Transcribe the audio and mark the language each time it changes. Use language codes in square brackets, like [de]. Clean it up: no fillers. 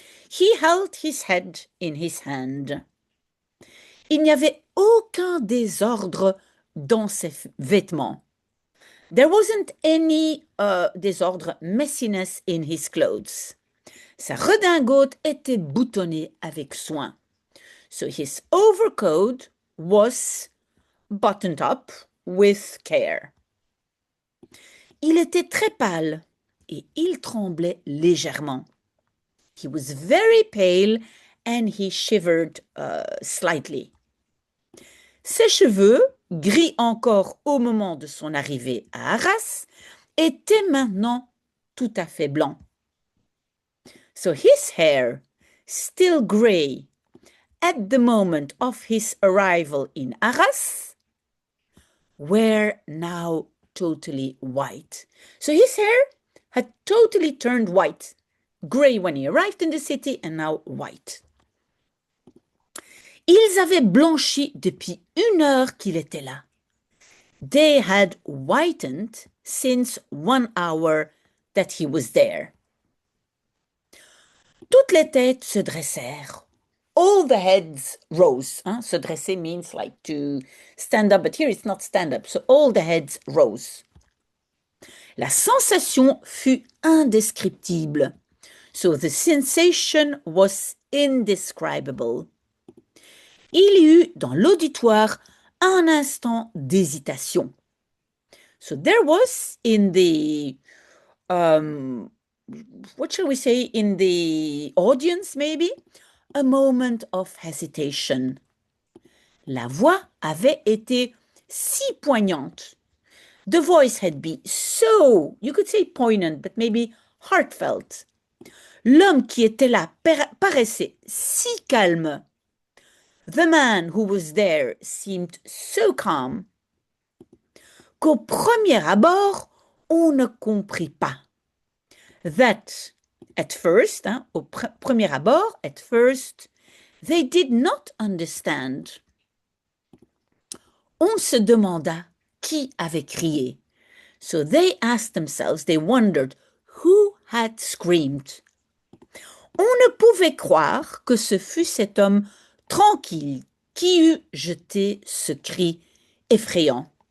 [en] He held his head in his hand. [fr] Il n'y avait aucun désordre dans ses vêtements. [en] There wasn't any désordre, messiness in his clothes. [fr] Sa redingote était boutonnée avec soin. [en] So his overcoat was buttoned up with care. [fr] Il était très pâle et il tremblait légèrement. [en] He was very pale and he shivered slightly. [fr] Ses cheveux, gris encore au moment de son arrivée à Arras, étaient maintenant tout à fait blancs. [en] So his hair, still gray at the moment of his arrival in Arras, were now totally white. So his hair had totally turned white, gray when he arrived in the city and now white. [fr] Ils avaient blanchi depuis 1 heure qu'il était là. [en] They had whitened since 1 hour that he was there. [fr] Toutes les têtes se dressèrent. [en] All the heads rose. [fr] Se dresser [en] means like to stand up, but here it's not stand up. So all the heads rose. [fr] La sensation fut indescriptible. [en] So the sensation was indescribable. [fr] Il y eut dans l'auditoire un instant d'hésitation. [en] So there was in the, what shall we say, in the audience maybe, a moment of hesitation. [fr] La voix avait été si poignante. [en] The voice had been so, you could say poignant, but maybe heartfelt. [fr] L'homme qui était là paraissait si calme. [en] The man who was there seemed so calm [fr] qu'au premier abord, on ne comprit pas. [en] That at first, [fr] au premier abord, [en] at first, they did not understand. [fr] On se demanda qui avait crié. [en] So they asked themselves, they wondered, who had screamed? [fr] On ne pouvait croire que ce fût cet homme tranquille qui eût jeté ce cri effrayant.